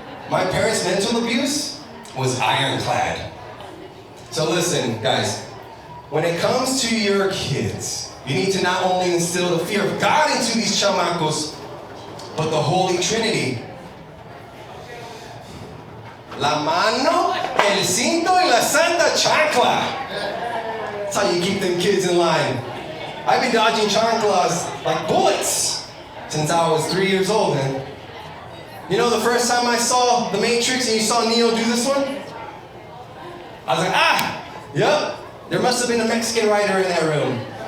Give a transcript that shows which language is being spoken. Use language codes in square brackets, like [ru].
[en] My parents' mental abuse was ironclad. So listen, guys, when it comes to your kids, you need to not only instill the fear of God into these chamacos, but the Holy Trinity. [es] La mano, el cinto, y la santa chancla. [en] That's how you keep them kids in line. I've been dodging chanclas like bullets since I was 3 years old, man. You know, the first time I saw The Matrix and you saw Neo do this one, I was like, yep, there must have been a Mexican writer in that room.